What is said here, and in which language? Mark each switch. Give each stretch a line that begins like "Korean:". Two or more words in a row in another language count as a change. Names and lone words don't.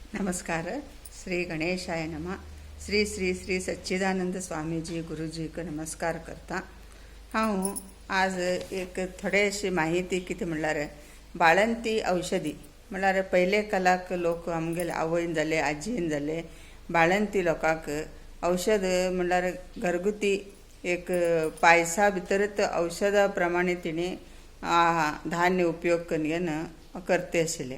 Konkani: नमस्कार.
Sanskrit: श्री गणेशाय नमः.
Konkani: श्री श्री श्री सच्चिदानंद स्वामीजी गुरुजीक नमस्कार करता. हांव आज एक थोडेशी माहिती कितें म्हणल्यार बाळंती औषधी म्हणल्यार पयले कालाक लोक आमगेले आवयन जाले आजयेन जाले बाळंती लोकांक औषध म्हणल्यार घरगुती एक पायसा भितरच औषधा प्रमाणे तिणे धान्य उपयोग करून करते आशिल्ले.